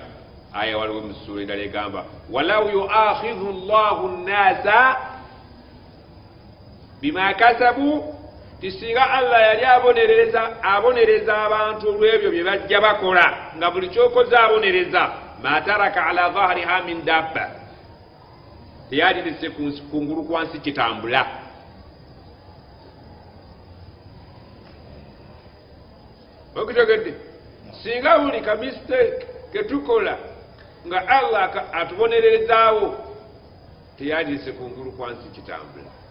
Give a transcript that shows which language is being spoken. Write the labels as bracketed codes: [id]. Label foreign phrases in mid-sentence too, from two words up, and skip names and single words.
[lg] Aya waliwo mu sura endala egamba [ar] ولو يؤاخذ الله الناس بما كسبوا, [lg] tisinga Allah yali abonereza abantu olw'ebyo bye bajja bakola, nga buli kyokoze abonereza, [ar] ما ترك على ظهرها من دابة, [lg] teyalirese kungulu kwansi kitambula. Okitegedde? Singa buli ka mistake ketukola nga Allah atubonerezaawo, teyalirese kungulu kwansi kitambula.